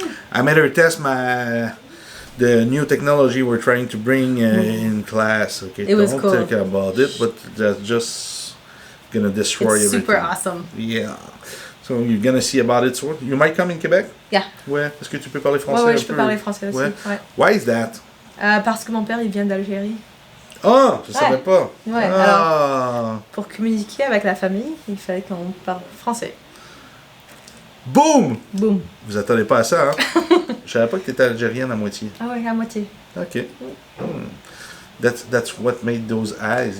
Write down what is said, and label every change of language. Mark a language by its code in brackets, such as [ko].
[en] I made her test the new technology we're trying to bring in class. Okay, it was don't cool. think about it, but that's just gonna destroy it's everything. Super awesome. Yeah. So you're gonna see about it soon. You might come in Québec. Yeah. [fr] Ouais. Est-ce que tu peux parler français? Ouais, je peux parler français aussi. Ouais. Ouais. [en] Why is that? [fr] Parce que mon père, il vient d'Algérie. Ah, je savais pas. Ouais. Alors, pour communiquer avec la famille, il fallait qu'on parle français. Boom! Boom. Vous attendez pas à ça, hein? Je savais pas que t'étais algérienne à moitié. Ah ouais, à moitié. Ok. [en] That's what made those eyes.